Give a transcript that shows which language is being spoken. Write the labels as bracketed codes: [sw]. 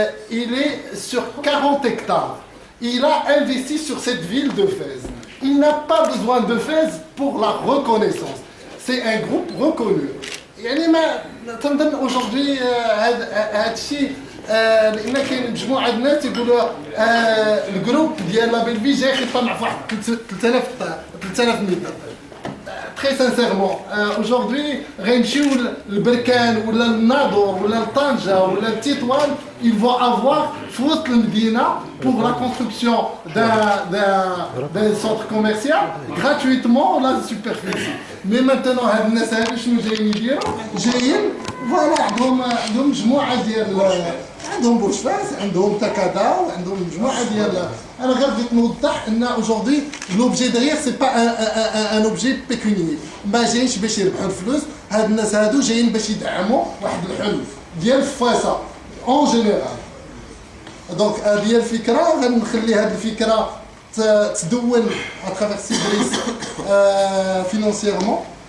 [fr] Il est sur 40 hectares. Il a investi sur cette ville de Fès. Il n'a pas besoin de Fès pour la reconnaissance. C'est un groupe reconnu. [ar] يعني ما تنظن [fr] aujourd'hui [ar] هذا الشيء لان كاين مجموعه الناس يقولوا الجروب ديال لا بيل في جاي يطمع في واحد 3000 متر. [fr] Très sincèrement, aujourd'hui, [ar] غنمشيو للبركان ولا للناظور ولا لطنجة ولا لتطوان, [fr] ils vont avoir [ar] في وسط المدينة [fr] pour la construction d'un centre commercial gratuitement la superficie. Mais maintenant [ar] هاد الناس هادو شنو جايين يديروا؟ جايين فوالا عندهم مجموعة ديال عندهم بورش فاس عندهم تكادا وعندهم مجموعة ديال. انا غير بغيت نوضح ان [fr] aujourd'hui l'objet derrière c'est pas un objet pécuniaire. [ar] ما جايينش باش يربحوا الفلوس. هاد الناس هادو جايين باش يدعموا واحد الحلم ديال فاسا اون جينيرال. دونك هذه هي الفكره. غنخلي هذه الفكره تدون اترافير سيدريس [fr] financièrement.